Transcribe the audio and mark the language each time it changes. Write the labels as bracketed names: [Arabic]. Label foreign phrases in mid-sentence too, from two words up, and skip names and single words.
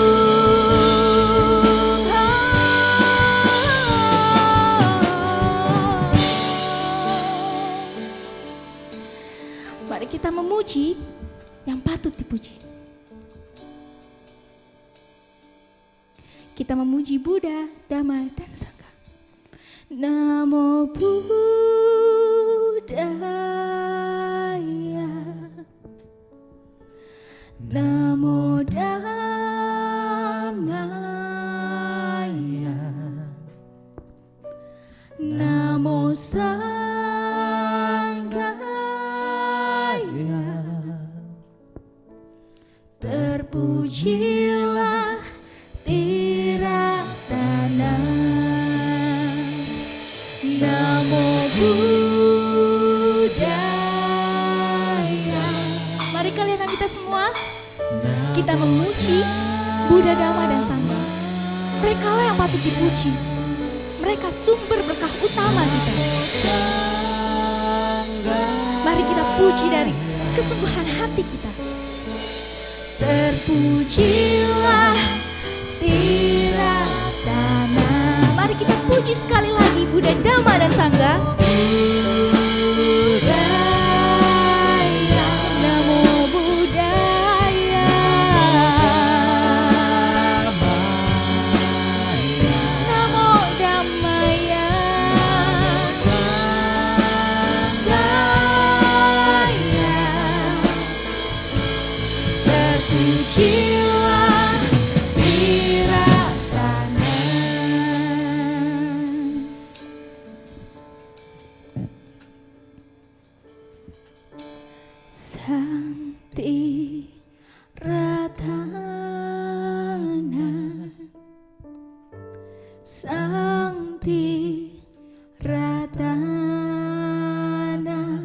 [Indonesian] Mari kita memuji yang patut dipuji. Kita memuji Buddha, Dhamma, dan Sangha. [Pali] Namo Buddhaya. Namo Dhammaya. Namo Sanghaya. [Indonesian] Terpujilah Tiratana. [Pali] Namo Buddhaya. [Indonesian] Mari kalian kita semua, kita memuji Buddha, Dhamma, dan Sangha. Mereka lah yang patut dipuji. Mereka sumber berkah utama kita. Mari kita puji dari kesungguhan hati kita. Terpujilah Tiratana. Mari kita puji sekali lagi Buddha, Dhamma, dan Sangha. [Pali] Buddhaya, Namo Buddhaya. Namo Dhammaya. Sanghaya. [Indonesian] Terpujilah Tiratana. [Pali] Santi Ratana. Santi Ratana.